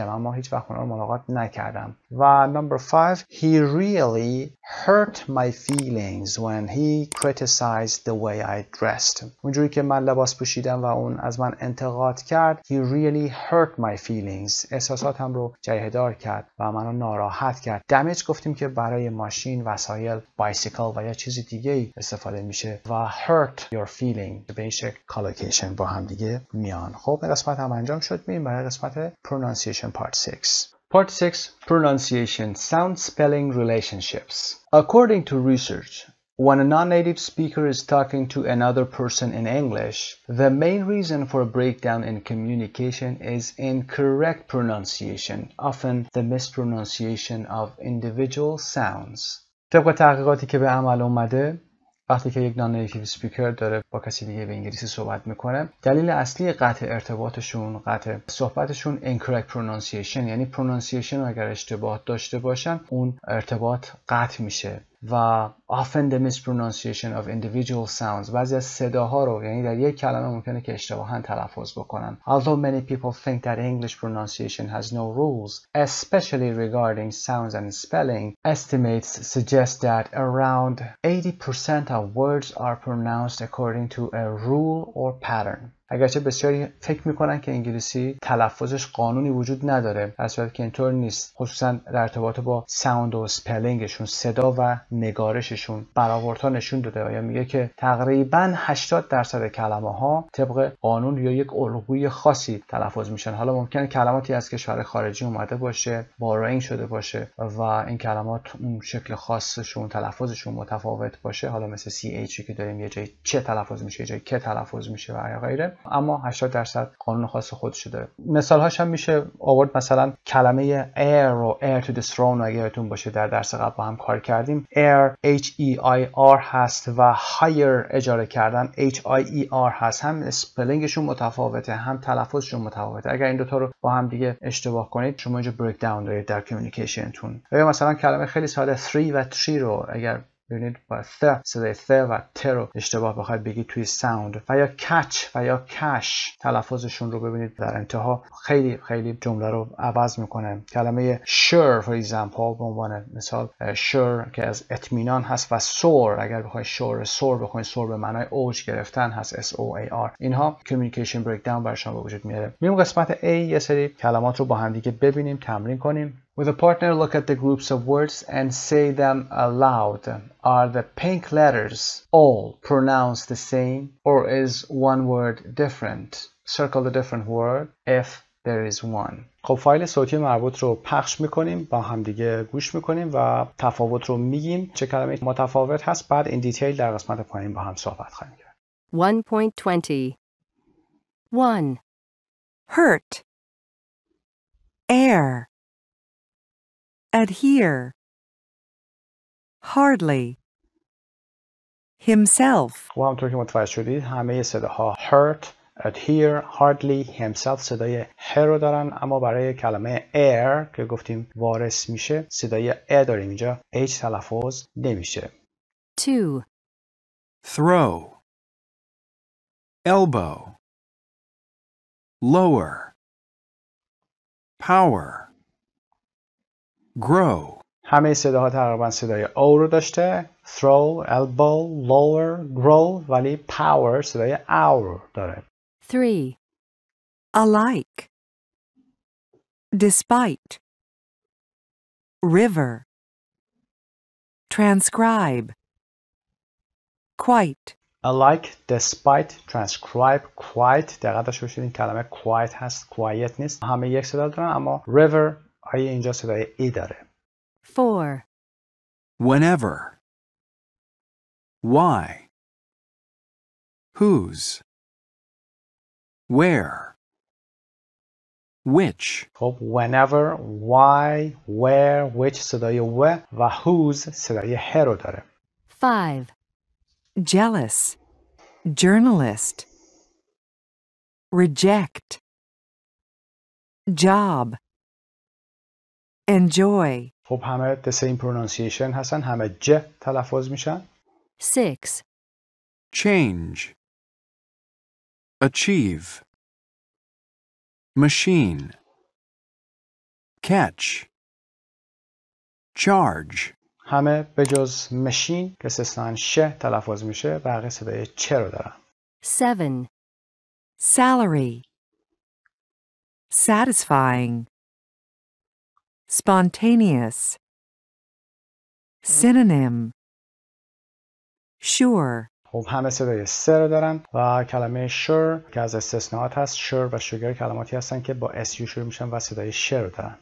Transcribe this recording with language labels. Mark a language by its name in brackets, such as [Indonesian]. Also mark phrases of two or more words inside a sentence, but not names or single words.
[Persian] اما هیچ وقت اونها رو ملاقات نکردم. [English] و number 5 he really hurt my feelings when he criticized the way I dressed. [Persian] اونجوری که من لباس پوشیدم و اون از من انتقاد کرد. [English] he really hurt my feelings. [Persian] احساساتم رو جریحه‌دار کرد و منو ناراحت کرد. damage گفتیم که برای ماشین، وسایل، بایسیکل و یا چیز دیگه ای استفاده میشه و [English] hurt your feeling [Persian] به این شکل collocation با هم دیگه میان. خب این قسمت هم انجام شد. میریم برای قسمت [English] pronunciation part 6. Part 6 Pronunciation Sound Spelling Relationships. According to research, when a non-native speaker is talking to another person in English, the main reason for a breakdown in communication is incorrect pronunciation, often the mispronunciation of individual sounds. [Persian] طبق تحقیقاتی که به عمل اومده، وقتی که یک [English] non-native speaker [Persian] داره با کسی دیگه به انگلیسی صحبت میکنه، دلیل اصلی قطع ارتباطشون، قطع صحبتشون [English] incorrect pronunciation، [Persian] یعنی pronunciation رو اگر اشتباه داشته باشن اون ارتباط قطع میشه. [English] و often the mispronunciation of individual sounds، [Persian] بعضی از صداها رو، یعنی در یک کلمه ممکنه که اشتباهاً تلفظ بکنن. [English] Although many people think that English pronunciation has no rules, especially regarding sounds and spelling, estimates suggest that around 80% of words are pronounced according to a rule or pattern. [Persian] اگرچه بسیاری فکر میکنن که انگلیسی تلفظش قانونی وجود نداره، در صورتی که اینطور نیست. خصوصا در ارتباط با ساوند و سپلینگشون، صدا و نگارششون برآوردها نشون داده و یا میگه که تقریبا 80% کلمه ها طبق قانون یا یک الگوی خاصی تلفظ میشن. حالا ممکنه کلماتی از کشور خارجی اومده باشه، بارینگ شده باشه و این کلمات اون شکل خاصشون، تلفظشون متفاوت باشه. حالا مثل CH که داریم یه جای چه تلفظ میشه، یه جای که تلفظ میشه و غیره. اما 80% قانون خاص خودش داره. مثال هاش هم میشه آورد. مثلا کلمه air و [English] air to the throne [Persian] اگه یادتون باشه در درس قبل با هم کار کردیم. air H-E-I-R هست و hire اجاره کردن H-I-E-R هست. هم اسپلینگشون متفاوته، هم تلفظشون متفاوته. اگر این دوتا رو با هم دیگه اشتباه کنید شما اینجا [English] break down [Persian] دارید در کمیونیکیشنتون. یا مثلا کلمه خیلی ساده 3 و 3 رو اگر ببینید با صدای ث و ت رو اشتباه بخواید بگید توی ساوند، و یا کچ و یا کش تلفظشون رو ببینید در انتها خیلی خیلی جمله رو عوض میکنه. کلمه [English] sure for example [Persian] به عنوان مثال sure که از اطمینان هست و soar اگر بخواید soar بخواید soar به معنای اوج گرفتن هست S-O-A-R. اینها [English] communication breakdown [Persian] برای شما به وجود میاره. میریم قسمت A، یه سری کلمات رو با هم دیگه ببینیم، تمرین کنیم. [English] With a partner, look at the groups of words and say them aloud. Are the pink letters all pronounced the same, or is one word different? Circle the different word if there is one. [Persian] خب فایل صوتی مربوط رو پخش میکنیم، با همدیگه گوش میکنیم و تفاوت رو میگیم چه کلمه متفاوت هست. بعد این دیتیل در قسمت پایین با هم صحبت خواهیم کرد. 1.20 1. [English] hurt, air, adhere, hardly, himself, [Persian] خب همونطور که متوجه شدید همه صداها [English] hurt, adhere, hardly, himself [Persian] صدای ه رو دارن، اما برای کلمه air که گفتیم وارث میشه صدای ا داریم، اینجا h تلفظ نمیشه. 2. [English] throw, elbow, lower, power, grow. [Persian] همه صداها تقریبا صدای او رو داشته، [English] throw, elbow, lower, grow، [Persian] ولی power صدای او رو داره. 3. [English] alike, despite, river, transcribe, quite, alike, despite, transcribe, quite. [Persian] دقیق داشته باشید این کلمه quite هست، quiet نیست. همه یک صدا دارن، اما river آیه اینجا صدای ای داره. 4. [English] Whenever, why, whose, where, which. [Persian] خب [English] whenever, why, where, which [Persian] صدای و whose صدای ه رو داره. 5. [English] jealous, journalist, reject, job, enjoy, [Persian] خب همه [English] the same pronunciation [Persian] هستن، همه ج تلفظ میشن. 6. [English] Change, achieve, machine, catch, charge. [Persian] همه به جز machine که استثناً ش تلفظ میشه، بقیه صدای چ رو دارن. 7. [English] salary, satisfying, spontaneous, synonym, sure, [Persian] خب همه صدای س رو دارن و کلمه sure که از استثناءات هست، sure و sugar کلماتی هستن که با su شروع میشن و صدای ش رو دارن.